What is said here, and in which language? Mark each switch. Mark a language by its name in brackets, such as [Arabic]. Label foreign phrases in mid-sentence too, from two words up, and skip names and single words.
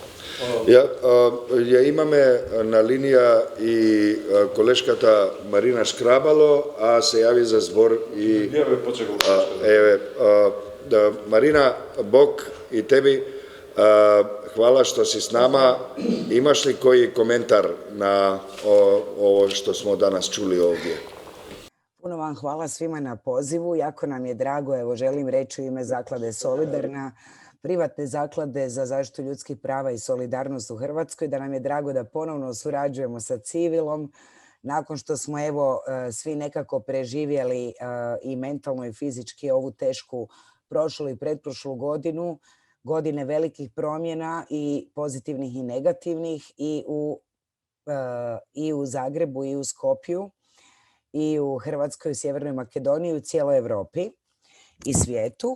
[Macedonian] Ја имаме на линија и колешката Марина Шкрабало, а се јави за збор и Марина, [Serbian] Бог и теби, хвала што си с нама. Имаш ли кој коментар на ово што смо данас чули овдje? [Croatian] Puno vam hvala svima na pozivu. Jako nam je drago, evo želim reći u ime Zaklade Solidarna, privatne zaklade za zaštitu ljudskih prava i solidarnost u Hrvatskoj, da nam je drago da ponovno surađujemo sa civilom nakon što smo evo svi nekako preživjeli i mentalno i fizički ovu tešku prošlu i pretprošlu godinu, godine velikih promjena i pozitivnih i negativnih i u Zagrebu i u Skopju i u Hrvatskoj, Sjevernoj Makedoniji i u cijeloj Europi i svijetu.